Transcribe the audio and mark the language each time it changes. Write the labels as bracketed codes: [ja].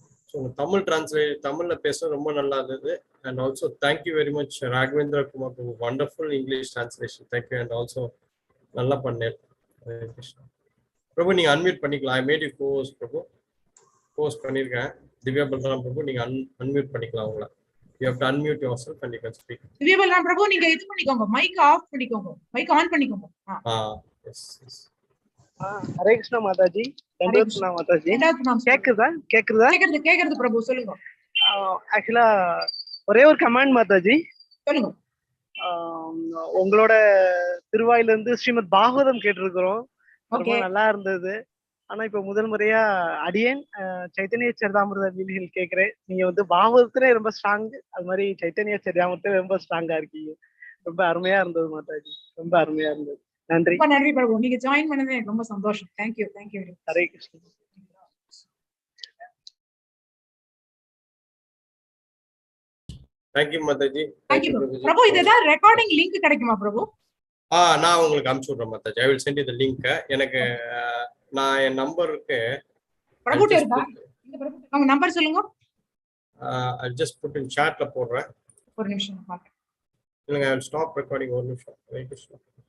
[en] So Tamil translate, Tamil [ta] பேச ரொம்ப நல்லா இருந்தது, [en] and also thank you very much Raghavendra Kumar for wonderful English translation. Thank you, and also [ta] நல்லா பண்ணேன். [en] Hare Krishna. [ta] பிரபு நீங்க unmute பண்ணிக்கலாம். [en] I made you co-host [ta] Prabhu. Post பண்ணிருக்கேன். திவ்யா பல்ராம் பிரபு நீங்க அன்மியூட் பண்ணிக்கலாம் உங்களை. [en] You have to unmute yourself and you can speak. [ta] Divya Balram பிரபு நீங்க இது பண்ணிக்கோங்க, மைக் ஆஃப் பண்ணிக்கோங்க, மைக் ஆன் பண்ணிக்கோங்க. [en] Yes. [ta] ஹரே கிருஷ்ணா மாதாஜி. தண்டோத்னா மாதாஜி. கேக்குதா பிரபு சொல்லுங்க. ஆக்சுவலா ஒரே ஒரு கமெண்ட் மாதாஜி. சொல்லுங்க. உங்களோட திருவாயில இருந்து ஸ்ரீமத் பாகவதம் கேட்டிருக்கிறோம், ரொம்ப நல்லா இருந்தது. ஆனா இப்ப முதல் முறையா அடியேன் சைத்தன்ய சரிதாமிருத லீலைகள் கேட்கிறேன். நீங்க வந்து பாகவதத்துல ரொம்ப ஸ்ட்ராங், அது மாதிரி சைத்தன்ய சரிதாமிரத்துல ரொம்ப ஸ்ட்ராங்கா இருக்கீங்க. ரொம்ப அருமையா இருந்தது மாதாஜி, ரொம்ப அருமையா இருந்தது. நன்றி. நன்றி பிரபு, நீங்க ஜாயின் பண்ணது எனக்கு ரொம்ப சந்தோஷம். Thank you. Hare Krishna. [en] Thank you, Mataji. Thank you, Prabhu. [ta] இதெல்லாம் ரெக்கார்டிங் லிங்க் கிடைக்குமா பிரபு? நான் உங்களுக்கு அனுப்பிச்சு விடுறேன் Mataji. [en] I will send you the link. [ta] எனக்கு நான் என் நம்பர் இருக்கு. பிரபுட்ட இருக்கா? இந்த பிரபு அவங்க நம்பர் சொல்லுங்க. [en] I'll just put in chatல [ta] போடுறேன். ஒரு நிமிஷம் பாருங்க. இல்லங்க, [en] I'll stop recording [ta] ஒரு நிமிஷம்.